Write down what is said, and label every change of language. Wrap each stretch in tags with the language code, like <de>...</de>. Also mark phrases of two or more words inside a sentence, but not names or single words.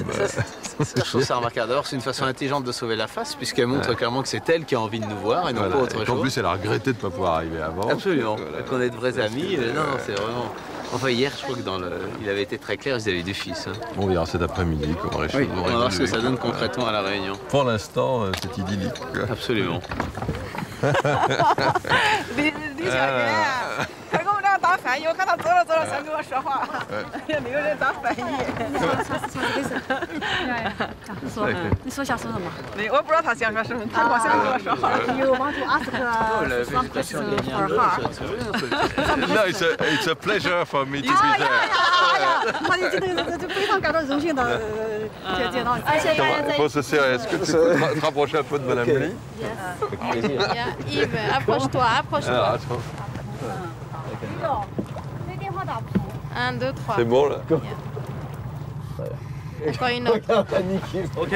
<fr>je trouve ça remarquable. D'abord, c'est une façon intelligente de sauver la face, puisqu'elle montre clairement que c'est elle qui a envie de nous voir et non pas autre chose. En plus, elle a regretté de ne pas pouvoir arriver avant. Absolument. Qu'on est de vrais amis. Non, c'est vraiment. Enfin, hier, je crois que il avait été très clair vis-à-vis du fils. Hein. On verra cet après-midi comment les choses vont On va voir ce que ça donne concrètement à la réunion. Pour l'instant, c'est idyllique. Absolument.</fr> <zh>李小云，他跟我们俩打翻译，我看他走了想跟我说话，也没有人打翻译。你说下说什么？没，我不知道他想说什么，他光想跟我说话。</zh> <en>You want to ask some question for her? No, it's a pleasure for me to be there.</en> <zh>他就觉得非常感到荣幸的见到你。</zh> <fr>Il faut se serrer. Est-ce que tu peux te rapprocher un peu de Madame Lee? Yves, approche-toi. Alors, attends. 1, 2, 3. C'est bon là? Encore une autre. Ok.</fr>